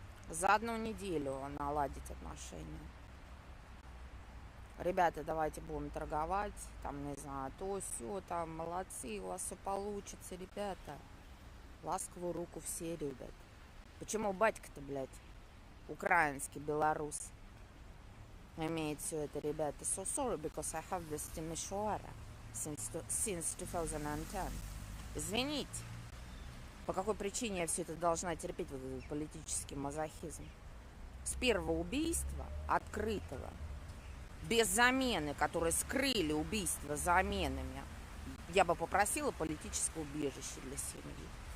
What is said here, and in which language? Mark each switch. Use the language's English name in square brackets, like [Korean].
[Russian] За одну неделю наладить отношения. Ребята, давайте будем торговать. Там, не знаю, то, сё, там, молодцы, у вас все получится, ребята. Ласковую руку все любят. Почему батька-то, блядь, украинский, белорус, имеет все это, ребята? [English] So sorry, because I have this Timisoara since 2010. [Russian] Извините, по какой причине я все это должна терпеть, вот этот политический мазохизм? С первого убийства, открытого, без замены, которые скрыли убийство заменами, я бы попросила политическое убежище для семьи.